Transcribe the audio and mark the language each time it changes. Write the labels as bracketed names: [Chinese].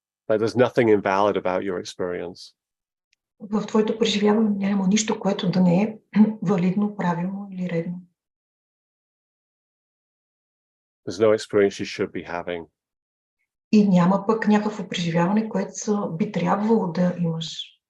[English] Like there's nothing invalid about your experience. [Bulgarian] В твоето преживяване няма нищо, което да не е валидно, правилно или редно. [English] There's no experience you should be having. [Bulgarian] И няма пък някакво преживяване, което би трябвало да имаш.